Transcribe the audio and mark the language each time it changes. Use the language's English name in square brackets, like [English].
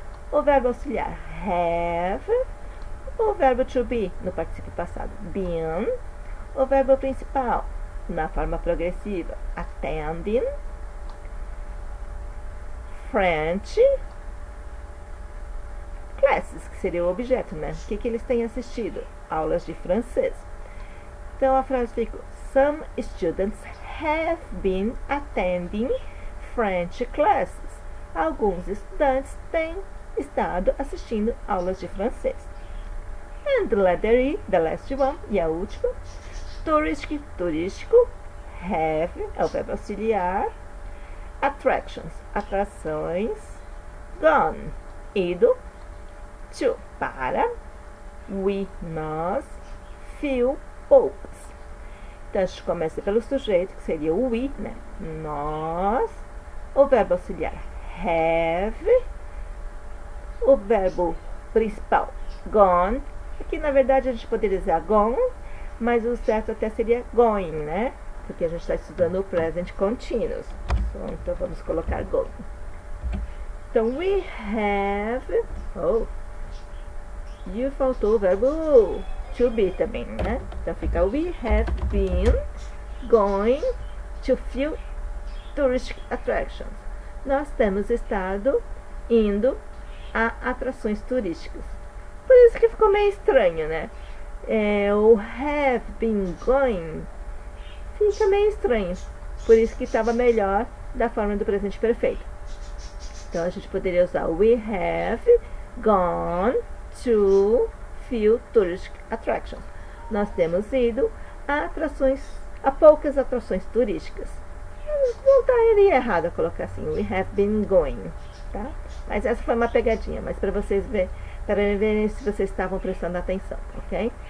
[Portuguese] O verbo auxiliar have. O verbo to be, no particípio passado, been. O verbo principal, na forma progressiva, attending. [English] French. [Portuguese] Classes, que seria o objeto, né? O que eles têm assistido? Aulas de francês. Então, a frase ficou, [English] some students have been attending French classes. [Portuguese] Alguns estudantes têm estado assistindo aulas de francês. [English] And the letter E, the last one, [Portuguese] e a última, turístico, have, é o verbo auxiliar. Attractions, atrações. Gone, ido. To, para. We, nós. Few, poucos. Então, a gente começa pelo sujeito, que seria o we, né? Nós. O verbo auxiliar have. O verbo principal, gone. Aqui, na verdade, a gente poderia usar gone, mas o certo até seria going, né? Porque a gente está estudando o present continuous. Então, vamos colocar going. Então, we have... Oh, e faltou o verbo to be também, né? Então, fica [English] we have been going to few tourist attractions. [Portuguese] Nós temos estado indo a atrações turísticas. Por isso que ficou meio estranho, né? O have been going fica meio estranho. Por isso que estava melhor da forma do presente perfeito. Então, a gente poderia usar [English] we have gone to few tourist attractions. [Portuguese] Nós temos ido a poucas atrações turísticas. Não estaria errado colocar assim, [English] we have been going, [Portuguese] tá? Mas essa foi uma pegadinha, mas para vocês verem se vocês estavam prestando atenção, ok?